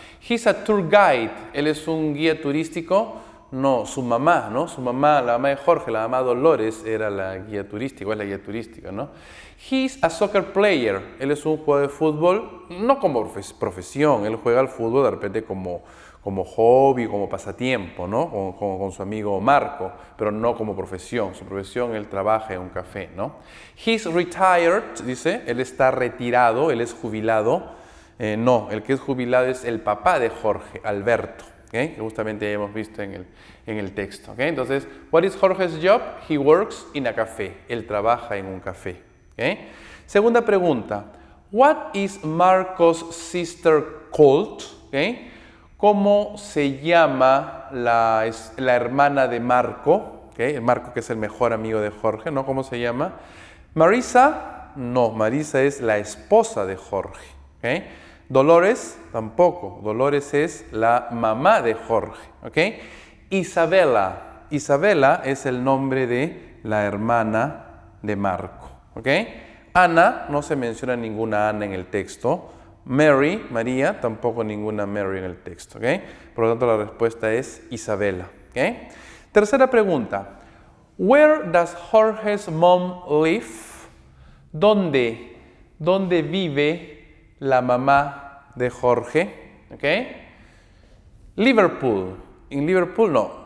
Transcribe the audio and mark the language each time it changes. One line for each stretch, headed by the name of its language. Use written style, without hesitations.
English: He is a tour guide,
Spanish: él es un guía turístico, no, su mamá, Su mamá, la mamá de Jorge, la mamá Dolores, era la guía turística, es la guía turística,
English: He is a soccer player,
Spanish: él es un jugador de fútbol, no como profesión, él juega al fútbol de repente como hobby, como pasatiempo, con su amigo Marco, pero no como profesión. Su profesión, él trabaja en un café,
English: He's retired,
Spanish: dice, él está retirado, él es jubilado. No, el que es jubilado es el papá de Jorge, Alberto, que justamente ya hemos visto en el texto.
English: Entonces, what is Jorge's job? He works in a café.
Spanish: Él trabaja en un café. Segunda pregunta,
English: what is Marco's sister called?
Spanish: ¿Cómo se llama la hermana de Marco? Marco, que es el mejor amigo de Jorge, ¿Cómo se llama? Marisa, no, Marisa es la esposa de Jorge. Dolores, tampoco. Dolores es la mamá de Jorge. Isabela, Isabela es el nombre de la hermana de Marco. Ana, no se menciona ninguna Ana en el texto. Mary, María, tampoco ninguna Mary en el texto. Por lo tanto, la respuesta es Isabela. Tercera pregunta.
English: Where does Jorge's mom live?
Spanish: ¿Dónde vive la mamá de Jorge? Liverpool. En Liverpool no.